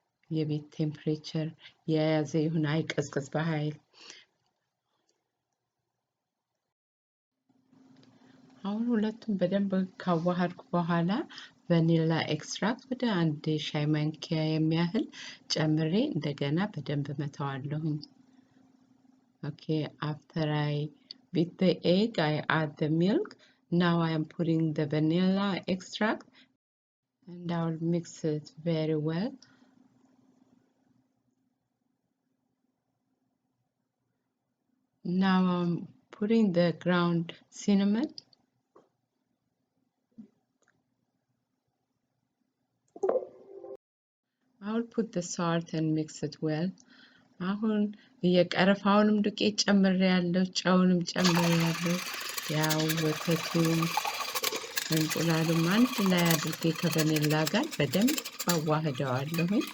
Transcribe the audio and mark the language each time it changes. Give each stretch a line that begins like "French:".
Amharic: የቤት ቴምፕሬቸር የያዘ ይሁን አይቀዝቅዝ በኃይል አሁን ሁለቱም በደንብ ካዋሃድኩ በኋላ ቫኒላ ኤክስትራክት ወደ 1 ሻይ ማንኪያ የሚያህል ጨምሬ እንደገና በደንብ መታዋለሁኝ
English: Okay, after I beat the egg, I add the milk. Now I am putting the vanilla extract and I will mix it very well. Now I'm putting the ground cinnamon. I will put the salt and mix it well.
Amharic: አሁን የቀረፋውንም ዱቄት ጨምሬያለሁ ጨውንም ጨምሬያለሁ ያው ወተቱን እንቁላሉን አንድ ላይ አድርጌ ከቫኒላ ጋር በደንብ አዋህደዋለሁ